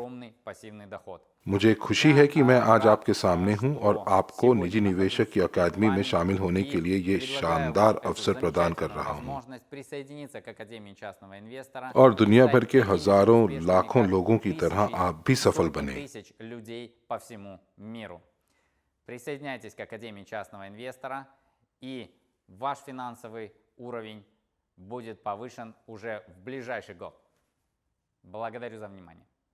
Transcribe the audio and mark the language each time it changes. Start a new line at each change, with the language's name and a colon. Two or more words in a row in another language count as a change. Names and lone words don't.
Hindi: मुझे खुशी है कि मैं आज आपके सामने हूं और आपको निजी निवेशक की अकादमी में शामिल होने के लिए ये शानदार अवसर प्रदान कर रहा हूं। और दुनिया भर के हजारों लाखों लोगों की तरह आप भी सफल बने।
Russian: Присоединяйтесь к Академии частного инвестора, и ваш финансовый уровень будет повышен уже в ближайший год. Благодарю за внимание.